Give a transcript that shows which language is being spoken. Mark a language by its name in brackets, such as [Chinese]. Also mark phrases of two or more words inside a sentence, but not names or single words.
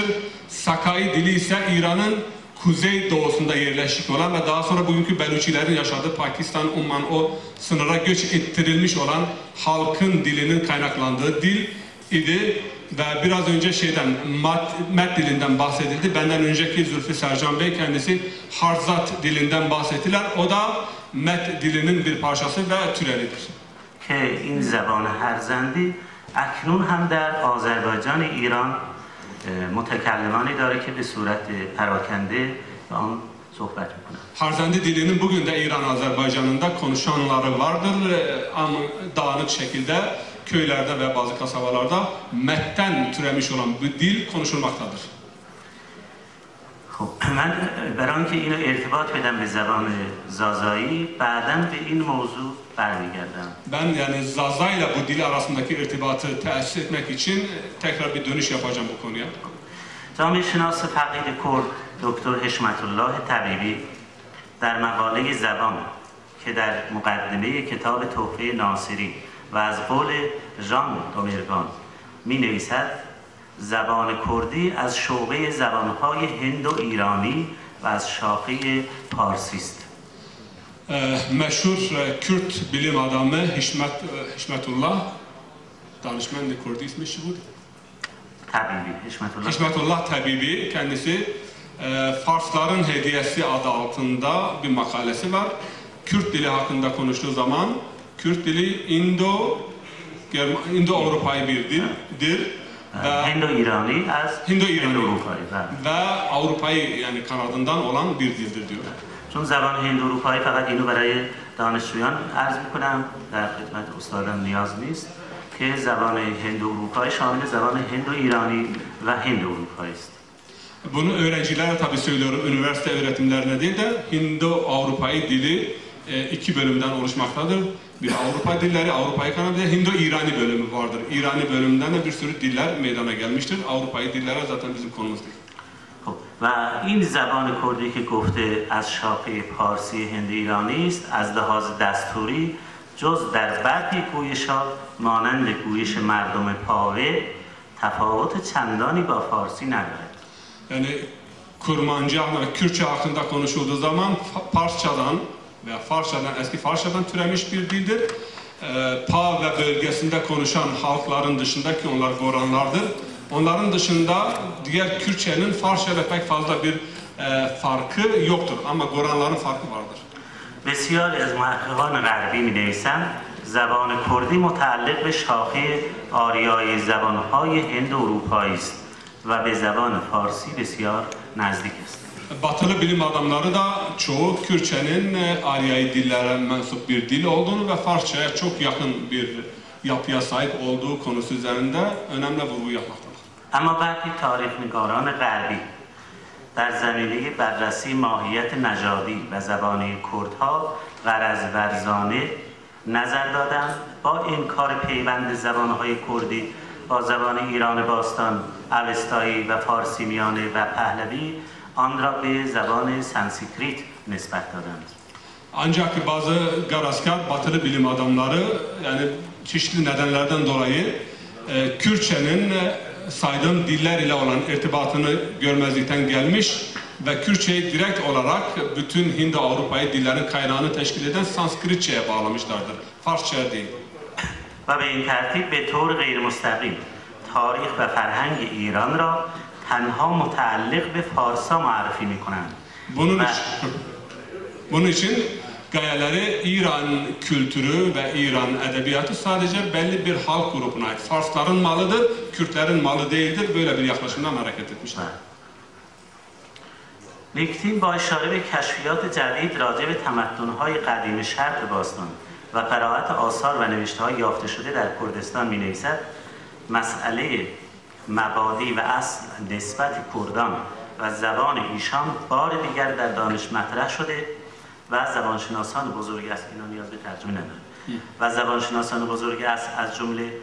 [Turkish] Sakai dili ise İran'ın kuzey doğusunda yerleşik olan ve daha sonra bugünkü Beluçilerin yaşadığı Pakistan, Umman o sınıra göç ettirilmiş olan halkın dilinin kaynaklandığı dil idi ve biraz önce Met dilinden bahsedildi. Benden önceki Zülfü Sercan Bey kendisi Harzat dilinden bahsettiler. O da Met dilinin bir parçası ve türevidir. [Persian] که این زبان هرزندی اکنون هم در آذربایجان ایران متکلمانی داره که به صورت پراکنده به آن صحبت میکنند. [Turkish] Harzandi dilinin bugün de İran Azerbaycan'ında konuşanları vardır ama dağınık şekilde köylerde ve bazı kasabalarda Met'ten türemiş olan bu dil konuşulmaktadır. [Persian] خب من برای اینکه اینو ارتباط بدم به زبان زازایی بعداً به این موضوع برمیگردم. [Turkish] Ben yani Zaza ile bu dil arasındaki irtibatı tesis etmek için tekrar bir dönüş yapacağım bu konuya. [Persian] جامعه شناس فقید کرد دکتر حشمت الله طبیبی در مقاله زبان که در مقدمه کتاب تحفه ناصری و از قول ژان دومرگان می نویسد زبان کردی از شعبه زبانهای هند و ایرانی و از شاخه پارسی است. [Turkish] Meşhur Kürt bilim adamı Hişmetullah danışman Kurdi ismi şu bu. Hişmetullah Tabibi kendisi Farsların Hediyesi adı altında bir makalesi var. Kürt dili hakkında konuştuğu zaman Kürt dili İndo-Avrupa'yı bir dildir. Hindu-İrani ve Avrupa'yı yani kanadından olan bir dildir diyor. [Persian] چون زبان هند-اروپایی فقط اینو برای دانشجویان عرض میکنم در خدمت استادان نیاز نیست که زبان هند-اروپایی شامل زبان هند-ایرانی و هند-اروپایی است. [Turkish] Bunu öğrencilere tabii söylüyorum, üniversite öğretimlerine değil de Hindu-Avrupa'yı dili iki bölümden oluşmaktadır. Bir Avrupa dilleri, Avrupa'yı kanadı, bir de Hindu-İrani bölümü vardır. İrani bölümünden de bir sürü diller meydana gelmiştir. Avrupa'yı dilleri zaten bizim konumuz değil. [Persian] و این زبان کردی که گفته از شاخه پارسی هند ایرانی است از لحاظ دستوری جز در برخی گویش‌ها مانند گویش مردم پاوه تفاوت چندانی با فارسی ندارد. [Turkish] Yani Kurmancı ve Kürtçe hakkında konuşulduğu zaman Parsçadan veya eski Farsçadan türemiş bir dildir. Pa ve bölgesinde konuşan halkların dışında ki onlar Goranlardır. Onların dışında diğer Kürtçenin Farsça ile pek fazla bir farkı yoktur ama Goranların farkı vardır. [Persian] بسیاری از محققان غربی می‌نویسند زبان کردی متعلق به شاخه آریایی زبان‌های هند و اروپایی است و به زبان فارسی بسیار نزدیک است. [Turkish] Batılı bilim adamları da çoğu Kürtçenin Aryai dillere mensup bir dil olduğunu ve Farsça'ya çok yakın bir yapıya sahip olduğu konusu üzerinde önemli vurgu yapmaktadır. [Persian] اما برخی تاریخ‌نگاران غربی در زمینه بررسی ماهیت نژادی و زبانی کردها غرض ورزانه نظر دادند با انکار پیوند زبانهای کردی با زبان ایران باستان، اوستایی و فارسی میانه و پهلوی آن را به زبان سانسکریت نسبت دادند. [Turkish] Ancak bazı garaskar batılı bilim adamları yani çeşitli nedenlerden dolayı Kürtçenin saydığım diller ile olan irtibatını görmezlikten gelmiş ve Kürtçeyi direkt olarak bütün Hindi-Avrupa'yı dillerin kaynağını teşkil eden Sanskritçe'ye bağlamışlardır. Farsça'ya değil. [Persian] و به این ترتیب به طور غیر مستقیم تاریخ و فرهنگ ایران را تنها متعلق به فارسا معرفی می‌کنند. [Turkish] Bunun için gayeleri İran kültürü ve İran edebiyatı sadece belli bir halk grubuna ait. Farsların malıdır, Kürtlerin malı değildir. Böyle bir yaklaşımdan hareket etmişler. [Persian] لیکتین با اشاره به کشفیات جدید راجع به تمدن‌های قدیم شرق باستان و قرائت آثار و نوشته‌های یافته شده در کردستان می‌نویسد مسئله مبادی و اصل نسبت کردان و زبان ایشان بار دیگر در دانش مطرح شده و زبانشناسان بزرگ است اینا نیاز به ترجمه نداره و زبانشناسان بزرگ است از جمله